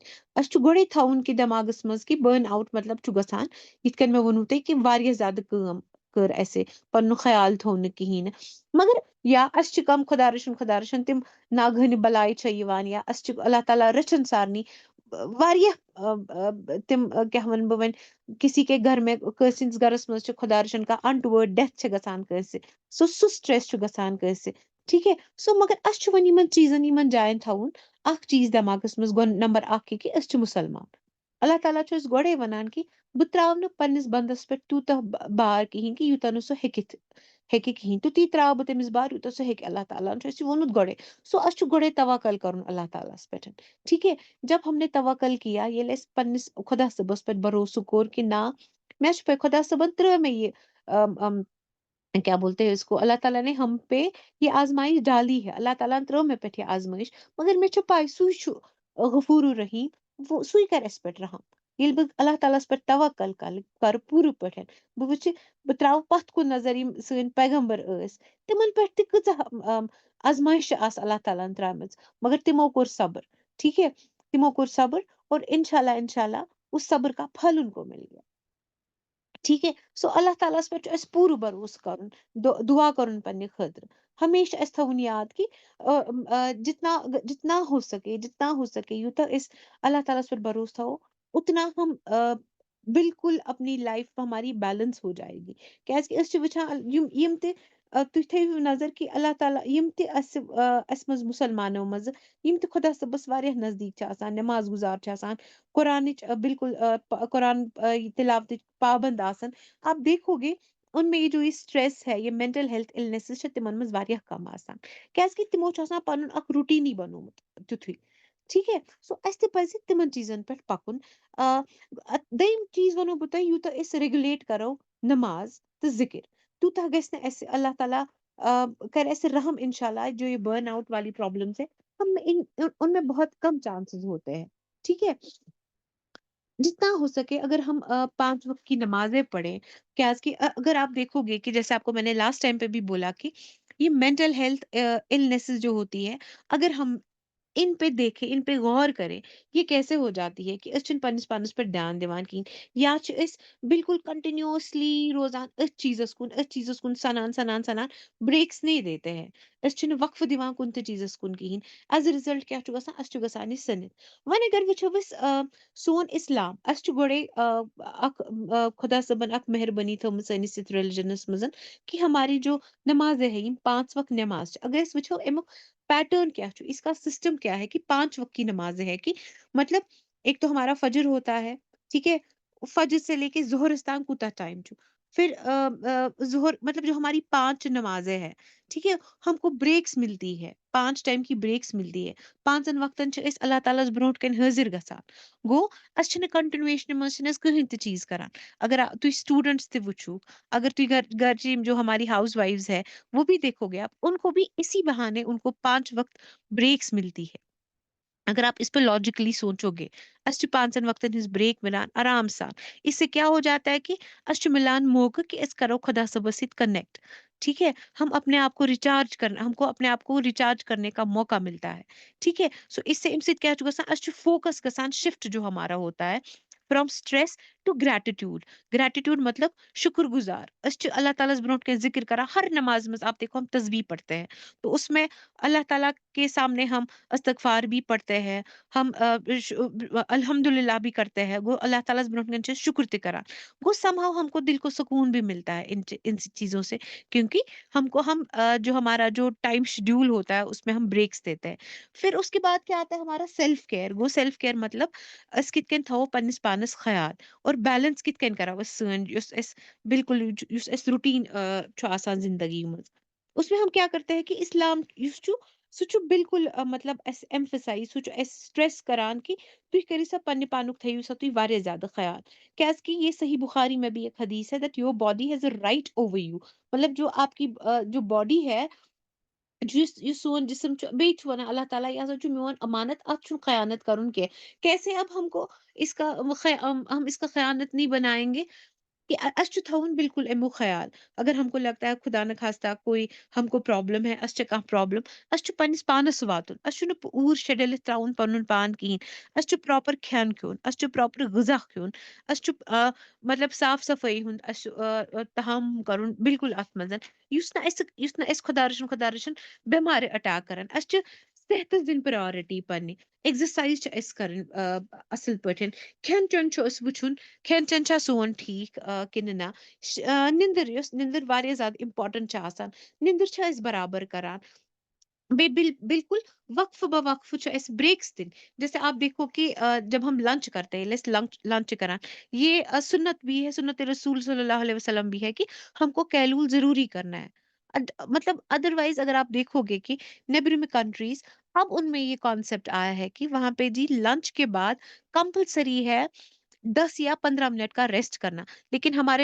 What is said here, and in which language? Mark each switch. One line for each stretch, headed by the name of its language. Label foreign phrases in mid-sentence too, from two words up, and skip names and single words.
Kashmiri: اَسہِ چھُ گۄڈَے تھاوُن کہِ دٮ۪ماغَس منٛز کہِ
English: burn out
Kashmiri: مطلب چھُ گژھان یِتھ کٔنۍ مےٚ ووٚنوٕ تۄہہِ کہِ واریاہ زیادٕ کٲم کٔر اَسہِ پَنُن خیال تھوٚو نہٕ کِہیٖنۍ نہٕ. مگر یا اَسہِ چھِ کَم خۄدا رٔچھِن تِم ناگہٲنہِ بَلاے چھےٚ یِوان یا اَسہِ چھِ اللہ تعالیٰ رٔچھِن سارنٕے واریاہ تِم کیٛاہ وَنہٕ بہٕ وۄنۍ
Urdu: کسی کے گھر میں
Kashmiri: کٲنٛسہِ ہٕنٛدِس گَرَس منٛز چھِ خۄدا رٔچھِن کانٛہہ
English: untoward death
Kashmiri: چھِ گژھان کٲنٛسہِ سُہ سٹرٛٮ۪س چھُ گژھان کٲنٛسہِ.
Urdu: ٹھیٖک ہے؟
Kashmiri: سو مگر اَسہِ چھُ وۄنۍ یِمن چیٖزن یِمن جاین تھاوُن اکھ چیٖز دٮ۪ماغس منٛز گۄڈٕ نمبر اکھ یہِ کہِ أسۍ چھِ مُسلمان. اللہ تعالیٰ چھُ اَسہِ گۄڈے وَنان کہِ بہٕ تراو نہٕ پننِس بنٛدس پٮ۪ٹھ تیوٗتاہ بار کِہیٖنۍ کہِ یوٗتاہ نہٕ سُہ ہیٚکہِ کِہیٖنۍ تیُتی تراو بہٕ تٔمِس بار یوٗتاہ سُہ ہیٚکہِ. اللہ تعالیٰ ہن چھُ اَسہِ یہِ ووٚنمُت گۄڈے. سو اَسہِ چھُ گۄڈے توکل کَرُن اللہ تعالیٰ ہس پٮ۪ٹھ.
Urdu: ٹھیٖک ہے؟ جب ہم نے توکل کیا
Kashmiri: ییٚلہِ اَسہِ پننِس خۄدا صٲبس پٮ۪ٹھ بروسہٕ کوٚر کہِ نا مےٚ چھُ پاے خۄدا صٲبن ترٛٲو مےٚ یہِ
Urdu: کیا بولتے ہیں اس کو اللہ تعالیٰ نے ہم پہ یہ آزمائش ڈالی ہے.
Kashmiri: اللہ تعالیٰ ترٲو مےٚ پٮ۪ٹھ یہِ آزمائش مگر مےٚ چھُ پاے سُے چھُ غفور الرحیٖم. سُے کَرِ اَسہِ پٮ۪ٹھ رحم ییٚلہِ بہٕ اللہ تعالیٰ ہس پٮ۪ٹھ توکل کرٕ پوٗرٕ پٲٹھۍ. بہٕ وٕچھِ بہٕ تراوٕ پتھ کُن نظر یِم سٲنۍ پیغمبر ٲسۍ تِمن پٮ۪ٹھ تہِ کۭژاہ آزمائش آسہٕ اللہ تعالیٰ ہن ترامٕژ مگر تِمو کوٚر صبر.
Urdu: ٹھیٖک ہے؟
Kashmiri: تِمو کوٚر صبر
Urdu: اور انشاء اللہ اس صبر کا پھل ان کو مل گیا. ٹھیٖک ہے؟
Kashmiri: سو اللہ تعالیٰ ہس پٮ۪ٹھ چھُ اَسہِ پوٗرٕ بروسہٕ کَرُن دُعا کَرُن پننہِ خٲطرٕ. ہمیشہ اَسہِ تھاوُن یاد کہِ
Urdu: جتنا ہو سکے
Kashmiri: یوٗتاہ أسۍ اللہ تعالیٰ ہس پٮ۪ٹھ بروسہٕ تھاوو
Urdu: اتنا ہم بالکل اپنی لائف ہماری بیلنس ہو جائے گی.
Kashmiri: کیازِ کہِ أسۍ چھِ وٕچھان یِم تہِ تُہۍ تھٲیِو نظر کہِ اللہ تعالیٰ یِم تہِ اَسہِ منٛز مُسلمانو منٛزٕ یِم تہِ خۄدا صٲبس واریاہ نزدیٖک چھِ آسان نٮ۪ماز گُزار چھِ آسان قرآنٕچ بالکل قرآن تلاوتٕچ پابند آسان.
Urdu: آپ دیکھو گے ان میں یہ جو یہ سٹریس ہے یہ
English: mental health illnesses
Kashmiri: چھِ تِمن منٛز واریاہ کم آسان کیازِ کہِ تِمو چھُ آسان پنُن اکھ روٹیٖنٕے بنومُت تیُتھُے.
Urdu: ٹھیٖک ہے؟
Kashmiri: سو اَسہِ تہِ پزِ تِمن چیٖزن پٮ۪ٹھ پکُن. دوٚیِم چیٖز وَنو بہٕ تۄہہِ یوٗتاہ أسۍ ریگولیٹ کرو نماز تہٕ ذکر تیوٗتاہ گژھِ نہٕ اَسہِ اللہ تعالیٰ کرِ اَسہِ رحم انشاء اللہ
Urdu: جو یہ
English: burn out
Urdu: والی پرابلمس ہے ان میں بہت کم چانسز ہوتے ہیں. ٹھیک ہے؟ جتنا ہو سکے اگر ہم 5 وقت کی نمازیں پڑھیں کیا کہ اگر آپ دیکھو گے کہ جیسے آپ کو میں نے
English: last time
Urdu: پہ بھی بولا کہ یہ
English: mental health illnesses
Urdu: جو ہوتی ہے اگر ہم ان پہ دیکھیں ان پہ غور کریں یہ کیسے ہو جاتی ہے کہ
Kashmiri: أسۍ چھِنہٕ پننس پانس پہ دھیان دِوان کِہیٖنۍ یا چھِ أسۍ بالکل کنٹینیوسلی روزان أتھۍ چیٖزس کُن سنان
Urdu: بریکس نہیں دیتے ہیں.
Kashmiri: أسۍ چھِنہٕ وقفہٕ دِوان کُنہِ تہِ چیٖزس کُن کِہیٖنۍ.
English: as a result
Kashmiri: کیٛاہ چھُ گژھان اَسہِ چھُ گژھان یہِ سٔنِتھ. وۄنۍ اگر وٕچھو أسۍ سون اسلام اَسہِ چھُ گۄڈے اکھ خۄدا صٲبن اکھ مہربٲنی تھٲومٕژ سٲنِس یتھ ریلِجنس منٛز
Urdu: کہ ہماری جو نمازیں ہے
Kashmiri: یِم 5 وقت نماز چھِ اگر أسۍ وٕچھو امیُک
Urdu: پیٹرن کیا ہے اس کا سسٹم کیا ہے کہ 5 وقت کی نمازیں ہے کہ مطلب ایک تو ہمارا فجر ہوتا ہے. ٹھیک ہے؟ فجر سے لے کے ظہرستان
Kashmiri: کوتا ٹائم چھُ
Urdu: پھر ظہر مطلب جو ہماری 5 نمازیں ہیں. ٹھیک ہے؟ ہم کو بریکس ملتی ہے 5 ٹائم کی بریکس ملتی ہے.
Kashmiri: 5 وقتن چھِ أسۍ اللہ تعالیٰ ہس برونٛٹھ کَنۍ حٲضِر گژھان. گوٚو أسۍ چھِنہٕ کنٹِنیوٗشنہِ منٛز چھِنہٕ أسۍ کٕہٕنۍ تہِ چیٖز کران. اگر تُہۍ سٹوٗڈنٹس تہِ وٕچھو اگر تُہۍ گھرچی
Urdu: جو ہماری
English: housewives
Urdu: ہے وہ بھی دیکھو گے آپ ان کو بھی اسی بہانے ان کو 5 وقت بریکس ملتی ہے. اگر آپ اس پہ لاجیکلی سوچو گے
Kashmiri: اس چھِ 5 وقتن ہنٛز بریک ملان آرام سان.
Urdu: اس سے کیا ہو جاتا ہے کہ
Kashmiri: اس چھُ ملان موقع کہ أسۍ کرو خدا صٲبس سۭتۍ کنیکٹ.
Urdu: ٹھیک ہے؟ ہم اپنے آپ کو ریچارج کرنا ہم کو اپنے آپ کو ریچارج کرنے کا موقع ملتا ہے. ٹھیک ہے؟ سو اس سے کیا
Kashmiri: چھُ گژھان اس چھُ فوکس گژھان شفٹ
Urdu: جو ہمارا ہوتا ہے
English: from stress to gratitude
Urdu: مطلب شکر گزار.
Kashmiri: اس چھِ اللہ تعالیٰ برونٛٹھ کَنۍ ذکر کران
Urdu: ہر نماز میں آپ دیکھو ہم تسبیح پڑھتے ہیں تو اس میں اللہ تعالیٰ کے سامنے ہم استغفار بھی پڑھتے ہیں ہم الحمد للہ بھی کرتے ہیں.
Kashmiri: وہ اللہ تعالیٰ برونٛٹھ کَنۍ چھِ شکر تہِ کران.
Urdu: وہ somehow ہم کو دل کو سکون بھی ملتا ہے ان چیزوں سے کیونکہ ہم جو ہمارا جو
English: time schedule
Urdu: ہوتا ہے اس میں ہم بریکس دیتے ہیں. پھر اس کے بعد کیا آتا ہے ہمارا
English: self care.
Kashmiri: وہ
English: self care
Kashmiri: مطلب أسۍ کِتھ کٔنۍ تھاوو پننس پانس خیال اور بیلنس کِتھ کٔنۍ کرو أسۍ سٲنۍ یُس أسۍ بالکل یُس أسۍ روٹیٖن چھُ آسان زندگی منٛز
Urdu: اس میں ہم کیا کرتے ہیں کہ
Kashmiri: اسلام یُس چھُ سُہ چھُ بِلکُل مطلب اَسہِ ایمفسایز سُہ چھُ اَسہِ سٹرٛٮ۪س کران کہِ تُہۍ کٔرِو سا پننہِ پانُک تھٲیِو سا تُہۍ واریاہ زیادٕ خیال کیٛازِ
Urdu: کہ یہ صحیح بخاری میں بھی ایک حدیث ہے
English: that your body has a right over you
Urdu: مطلب جو آپ کی جو باڈی ہے
Kashmiri: یُس سون جسم چھُ بیٚیہِ چھُ وَنان اللہ تعالیٰ یہِ ہسا چھُ میون امانت اَتھ چھُنہٕ خیانت کَرُن کیٚنٛہہ
Urdu: کیسے اب ہم کو اس کا ہم اس کا خیانت نہیں بنائیں گے کہ
Kashmiri: اس چھُ تھاوُن بالکل امیُک خیال
Urdu: اگر ہم کو لگتا ہے خدا نہ خاستہ کوئی ہم کو پرٛابلم ہے
Kashmiri: اس چھِ کانٛہہ پرٛابلم اس چھُ پننِس پانس واتُن اس چھُنہٕ اوٗرۍ شےٚ ڈٔلِتھ ترٛاوُن پنُن پان کِہیٖنۍ اس چھُ پراپر کھٮ۪ن کھیوٚن اس چھُ پراپر غذا کھیوٚن اس چھُ مطلب صاف صفٲیی ہُنٛد اس چھُ تحمُم کرُن بالکل اتھ منٛز یُس نہٕ اَسہِ خۄدا رٔچھِن بٮ۪مارِ اٹیک کران اس چھِ صحتس دِنۍ پرٛیارٹی پننہِ ایگزرسایز چھِ اَسہِ کرٕنۍ اصٕل پٲٹھۍ کھٮ۪ن چٮ۪ون چھُ اَسہِ وٕچھُن کھٮ۪ن چٮ۪ن چھا سون ٹھیٖک کِنہٕ نہ نِندٕر واریاہ زیادٕ اِمپاٹنٹ چھِ آسان نِندٕر چھِ أسۍ برابر کران بیٚیہِ بالکل وقفہٕ بہ وقفہٕ چھُ اَسہِ بریکس دِنۍ
Urdu: جیسے آپ دیکھو کہ جب ہم لنچ کرتے ہیں
Kashmiri: ییٚلہِ أسۍ لنچ کران
Urdu: یہ سنت بھی ہے سنت رسول صلی اللہ علیہ وسلم بھی ہے کہ ہم کو کیلول ضروری کرنا ہے مطلب ادروائز اگر آپ دیکھو گے کہ
English: neighboring countries
Urdu: اب ان میں یہ کانسیپٹ آیا ہے کہ وہاں پہ جی لنچ کے بعد کمپلسری ہے 10 یا 15 منٹ کا ریسٹ کرنا لیکن ہمارے